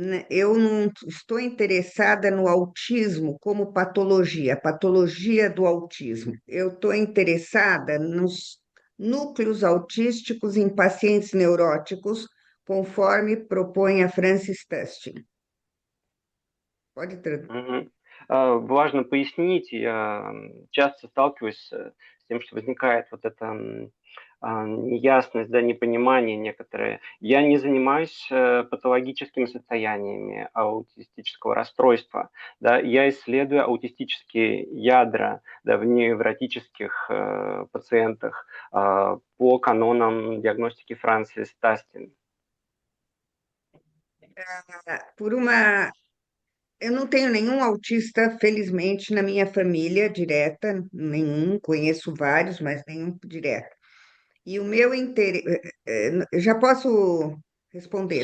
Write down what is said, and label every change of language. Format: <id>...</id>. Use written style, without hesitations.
<pt>Eu não estou interessada no autismo como patologia, patologia do autismo. Eu estou interessada nos núcleos autísticos em pacientes neuróticos, conforme propõe a Francis Tustin. Pode traduzir. Мгм.</pt> <ru>Важно пояснить, я часто сталкиваюсь с тем, что возникает вот эта неясность, да, непонимание некоторые. Я не занимаюсь патологическими состояниями аутистического расстройства, да, я исследую аутистические ядра, да, в невротических пациентах по канонам диагностики Франсис Тастин.</ru> <pt>Por uma Eu não tenho nenhum autista, felizmente, na minha família direta, nenhum, conheço vários, mas nenhum direto. E o meu interesse, já posso responder,</pt>